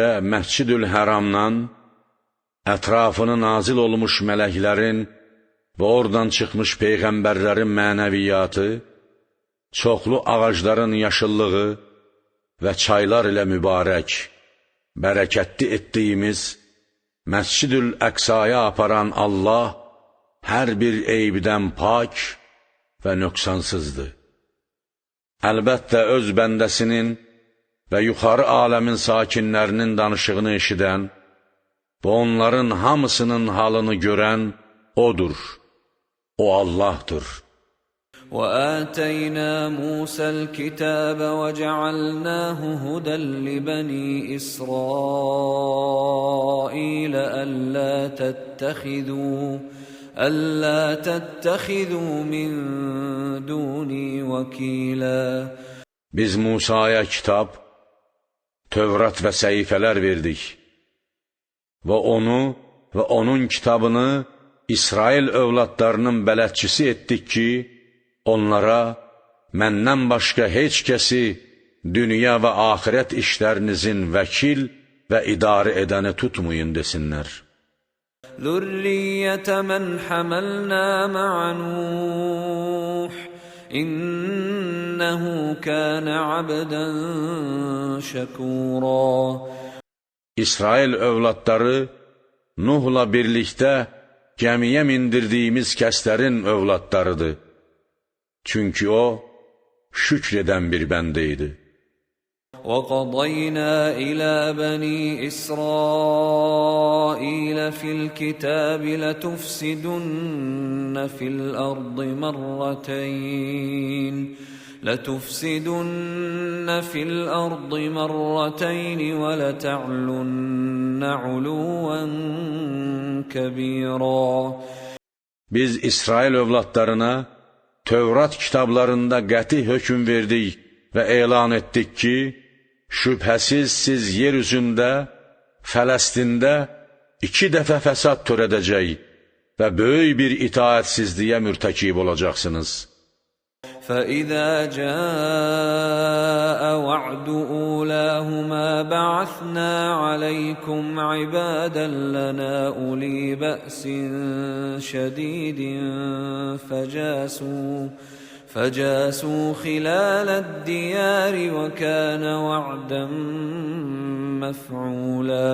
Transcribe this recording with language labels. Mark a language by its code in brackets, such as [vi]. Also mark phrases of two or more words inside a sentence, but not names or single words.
[az] Məscid-ül-Həramdan ətrafını nazil olmuş mələklərin və oradan çıxmış peyğəmbərlərin mənəviyyatı, çoxlu ağacların yaşıllığı və çaylar ilə mübarək, bərəkətli etdiyimiz Məscid-ül-Əqsaya aparan Allah hər bir eybdən pak və nöqsansızdır. Əlbəttə, öz bəndəsinin və yuxarı aləmin sakinlərinin danışığını eşidən və onların hamısının halını görən O'dur, O Allahdır. [ar] وَآتَيْنَا مُوسَى الْكِتَابَ وَجَعَلْنَاهُ هُدًى لِبَنِي إِسْرَائِيلَ أَلَّا تَتَّخِذُوا مِن دُونِي وَكِيلًا. [az] Biz Musaya kitab, Tövrat və səhifələr verdik və onu və onun kitabını İsrail övladlarının bələdçisi etdik ki, onlara məndən başqa heç kəsi dünya və axirət işlərinizin vəkil və idarə edəni tutmayın desinlər. [ar] ذُرِّيَّةَ مَنْ حَمَلْنَا مَعَ نُوحٍ إِنَّهُ كَانَ عَبْدًا شَكُورًا. [az] İsrail övladları Nuhla birlikdə gəmiyə mindirdiyimiz kəslərin övladlarıdır. Çünki o, şükr edən bir bəndə idi. [ar] وَقَضَيْنَا إِلَى بَنِي إِسْرَائِيلَ فِي الْكِتَابِ لَتُفْسِدُنَّ فِي الْأَرْضِ مَرَّتَيْنِ وَلَتَعْلُنَّ عُلُوًّا كَبِيرًا. [az] Biz İsrail övladlarına Tövrat kitablarında qəti hökm verdik və elan etdik ki, şübhəsiz siz yer üzündə, Fələstində 2 dəfə fəsad törədəcək və böyük bir itaətsizliyə mürtəkib olacaqsınız. [ar] فَإِذَا جَاءَ وَعْدُ أُولَاهُمَا بَعَثْنَا عَلَيْكُمْ عِبَادًا لَنَا أُولِي بَأْسٍ شَدِيدٍ فَجَاسُوا خِلَالَ الدِّيَارِ وَكَانَ وَعْدًا مَفْعُولًا.